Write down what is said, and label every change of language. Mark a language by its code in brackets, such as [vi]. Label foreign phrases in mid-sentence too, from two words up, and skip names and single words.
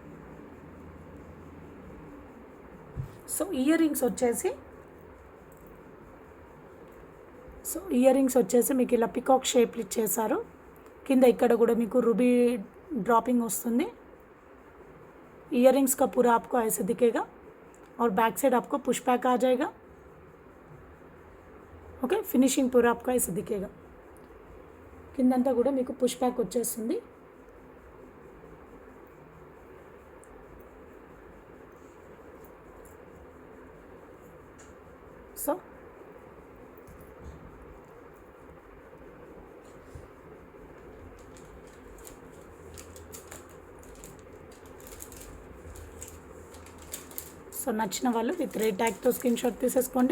[te] సో ఇయర్ రింగ్స్ వచ్చేసి మీకు ఇలా పికాక్ షేప్లు ఇచ్చేసారు. కింద ఇక్కడ కూడా మీకు రూబీ ड्रॉपिंग వస్తుంది. [hi] इयर रिंग्स का पूरा आपको ऐसे दिखेगा और बैक साइड आपको पुश बैक आ जाएगा. ओके, फिनिशिंग पूरा आपको ऐसे दिखेगा. [te] కిందంతా కూడా మీకు పుష్ బ్యాక్ వచ్చేస్తుంది. సో సో నచ్చిన వాళ్ళు విత్ రేట్ ట్యాగ్తో స్క్రీన్ షాట్ తీసేసుకోండి.